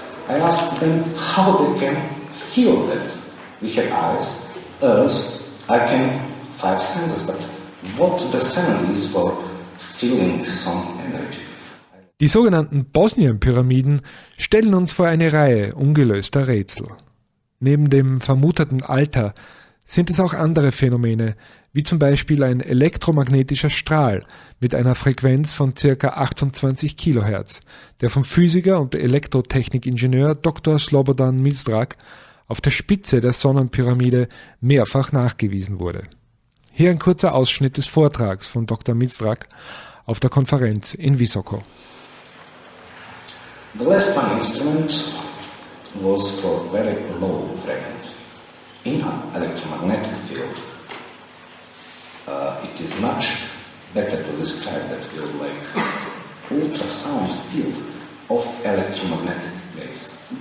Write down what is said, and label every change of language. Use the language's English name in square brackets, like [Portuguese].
[English] I asked them how they can feel that we have eyes, ears, I can 5 senses, but what the sense is for feeling some energy. [German] Die sogenannten Bosnien Pyramiden stellen uns vor eine Reihe ungelöster Rätsel. Neben dem vermuteten Alter sind es auch andere Phänomene, wie zum Beispiel ein elektromagnetischer Strahl mit einer Frequenz von ca. 28 kHz, der vom Physiker und Elektrotechnikingenieur Dr. Slobodan Mizdrak auf der Spitze der Sonnenpyramide mehrfach nachgewiesen wurde. Hier ein kurzer Ausschnitt des Vortrags von Dr. Mizdrak auf der Konferenz in Visoko. [English] The last one instrument was for very low frequency. In an electromagnetic field, it is much better to describe that field like ultrasound field of electromagnetic waves.